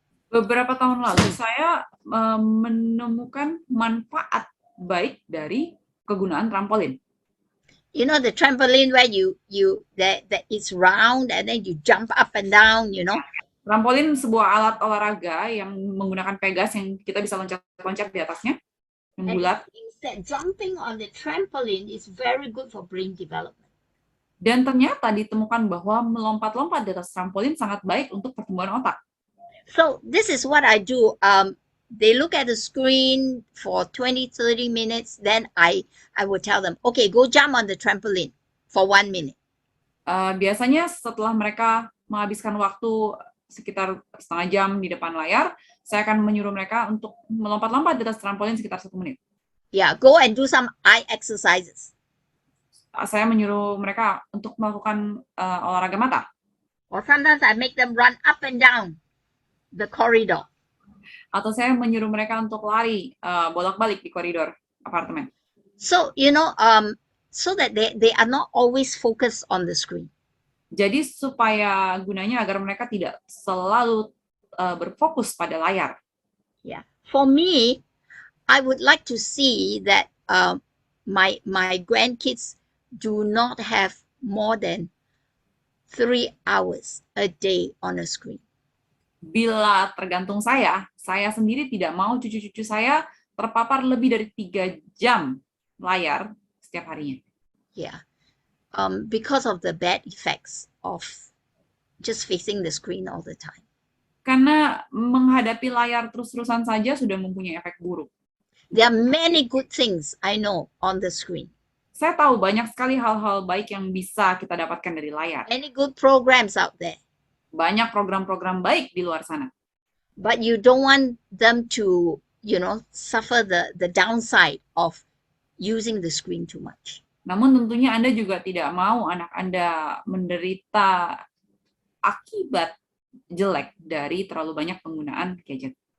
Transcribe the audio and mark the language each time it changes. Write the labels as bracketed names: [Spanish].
[Indonesian] Beberapa tahun lalu saya menemukan manfaat baik dari kegunaan trampolin. [English] You know the trampoline where that it's round and then you jump up and down, you know. [Indonesian] Trampolin sebuah alat olahraga yang menggunakan pegas yang kita bisa loncat-loncat di atasnya, yang bulat. [English] That jumping on the trampoline is very good for brain development. [Indonesian] Dan ternyata ditemukan bahwa melompat-lompat di atas trampolin sangat baik untuk pertumbuhan otak. [English] So this is what I do. They look at the screen for 20-30 minutes. Then I will tell them, okay, go jump on the trampoline for 1 minute. [Indonesian] Biasanya setelah mereka menghabiskan waktu sekitar setengah jam di depan layar, saya akan menyuruh mereka untuk melompat-lompat di atas trampolin sekitar 1 menit. [English] Yeah, go and do some eye exercises. [Indonesian] Saya menyuruh mereka untuk melakukan olahraga mata. [English] Or sometimes I make them run up and down the corridor. [Indonesian] Atau saya menyuruh mereka untuk lari bolak-balik di koridor apartemen. [English] So, so that they are not always focused on the screen. [Indonesian] Jadi supaya gunanya agar mereka tidak selalu berfokus pada layar. [English] Yeah. For me, I would like to see that my grandkids do not have more than 3 hours a day on a screen. [Indonesian] Bila tergantung saya sendiri tidak mau cucu-cucu saya terpapar lebih dari 3 jam layar setiap harinya. [English] Yeah. Because of the bad effects of just facing the screen all the time. [Indonesian] Karena menghadapi layar terus-terusan saja sudah mempunyai efek buruk. [English] There are many good things I know on the screen. [Indonesian] Saya tahu banyak sekali hal-hal baik yang bisa kita dapatkan dari layar. [English] Many good programs out there. [Indonesian] Banyak program-program baik di luar sana. [English] But you don't want them to, suffer the downside of using the screen too much. [Indonesian] Namun tentunya Anda juga tidak mau anak Anda menderita akibat jelek dari terlalu banyak penggunaan gadget.